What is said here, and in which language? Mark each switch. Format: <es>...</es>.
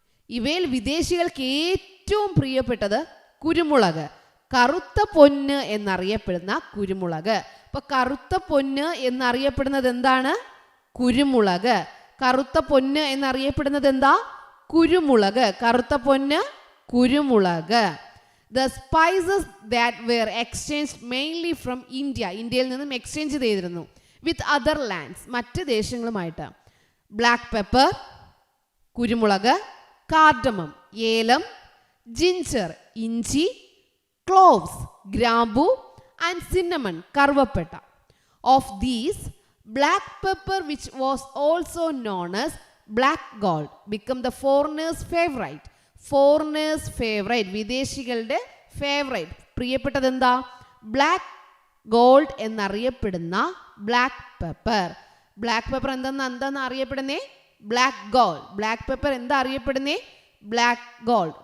<ml>ഇവയിൽ വിദേശികൾക്ക് ഏറ്റവും പ്രിയപ്പെട്ടത് കുരുമുളക്, കറുത്ത പൊന്ന് എന്നറിയപ്പെടുന്ന കുരുമുളക്. അപ്പൊ കറുത്ത പൊന്ന് എന്നറിയപ്പെടുന്നത് എന്താണ്? കുരുമുളക്. കറുത്ത പൊന്ന് എന്നറിയപ്പെടുന്നത് എന്താ? കുരുമുളക്. കറുത്ത പൊന്ന് കുരുമുളക്.</ml> <en>The spices that were exchanged mainly from India,</en> <ml>ഇന്ത്യയിൽ നിന്നും എക്സ്ചേഞ്ച് ചെയ്തിരുന്നു</ml> <en>with other lands,</en> <ml>മറ്റ് ദേശങ്ങളുമായിട്ട്.</ml> <en>Black pepper കുരുമുളക്, cardamom ഏലം, ginger ഇഞ്ചി, ക്ലോവ്സ് ഗ്രാമ്പു, ആൻഡ് സിന്നമൺ കറുവപ്പട്ട. Of these black pepper, which was also known as black gold, became the foreigners' favorite. Foreigners favourite,</en> <ml>വിദേശികളുടെ ഫേവറേറ്റ്, പ്രിയപ്പെട്ടത് എന്താ? ബ്ലാക്ക് ഗോൾഡ് എന്നറിയപ്പെടുന്ന ബ്ലാക്ക് പെപ്പർ. ബ്ലാക്ക് പെപ്പർ എന്താന്ന് അറിയപ്പെടുന്നേ? Black gold. Black pepper എന്താ അറിയപ്പെടുന്നേ? Black gold.</ml>